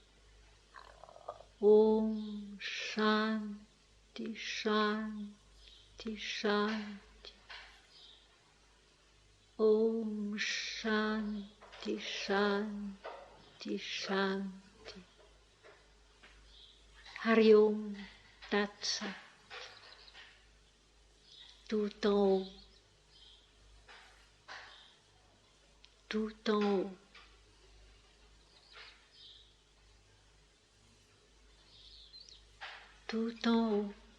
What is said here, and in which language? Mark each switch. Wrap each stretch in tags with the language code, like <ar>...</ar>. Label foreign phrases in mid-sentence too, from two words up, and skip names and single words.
<sa>Om Shanti Shanti Shanti. Om Shanti Shanti Shanti. Hari Om Tat Sat.</sa> <fr>Tout en haut. Tout en haut. Tout en haut.</fr>